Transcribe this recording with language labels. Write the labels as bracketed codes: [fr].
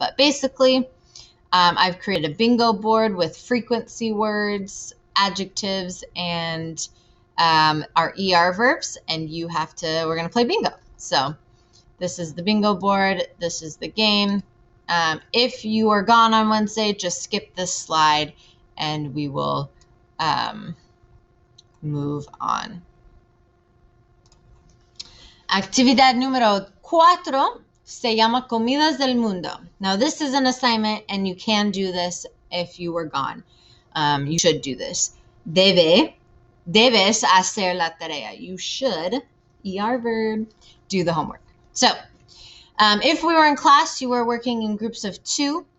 [en] But basically, I've created a bingo board with frequency words, adjectives, and our ER verbs, and we're going to play bingo. So this is the bingo board. This is the game. If you are gone on Wednesday, just skip this slide and we will move on. [es] Actividad número 4 se llama Comidas del Mundo. [en] Now, this is an assignment, and you can do this if you were gone. You should do this. [es] Debes hacer la tarea. [en] You should, ER verb, do the homework. So, if we were in class, you were working in groups of 2.